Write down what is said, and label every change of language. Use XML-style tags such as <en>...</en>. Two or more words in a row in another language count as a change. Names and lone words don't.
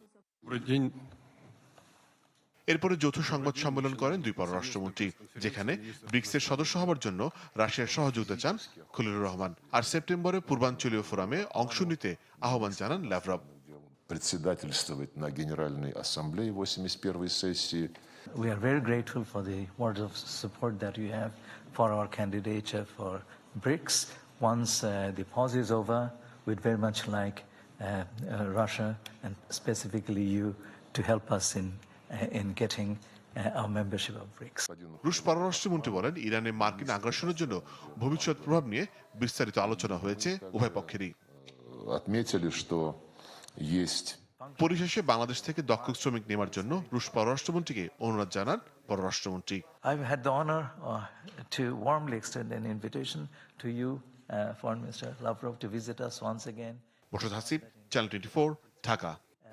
<bn>এরপরে যৌথ সংবাদ সম্মেলন করেন দুই পররাষ্ট্রমন্ত্রী, যেখানে ব্রিক্সের সদস্য হবার জন্য রাশিয়ার সহযোগিতা চান খলিলুর রহমান। আর সেপ্টেম্বরে পূর্বাঞ্চলীয় ফোরামে অংশ নিতে আহ্বান জানান ল্যাভরভ।</bn> <ru>Председательствовать на Генеральной Ассамблее 81-й сессии.</ru> <en>We are very grateful for the words of support that you have for our candidature for BRICS. Once the pause is over, we'd very much like Russia and specifically you to help us in getting our membership of BRICS.</en> <bn>রুশ পররাষ্ট্রমন্ত্রী বলেন, ইরানে মার্কিন আগ্রাসনের জন্য ভবিষ্যৎ প্রভাব নিয়ে বিস্তারিত আলোচনা হয়েছে উভয় পক্ষেরই।</bn> <ru>Отметили, что есть.</ru> <bn>পরিশেষে বাংলাদেশ থেকে দক্ষ শ্রমিক নেওয়ার জন্য রুশ পররাষ্ট্রমন্ত্রীকে অনুরোধ জানান পররাষ্ট্রমন্ত্রী।</bn> <en>I've had the honor to warmly extend an invitation to you, Foreign Minister Lavrov, to visit us once again.</en> <bn>মোর্শেদ হাসিব, চ্যানেল 24, ঢাকা।</bn>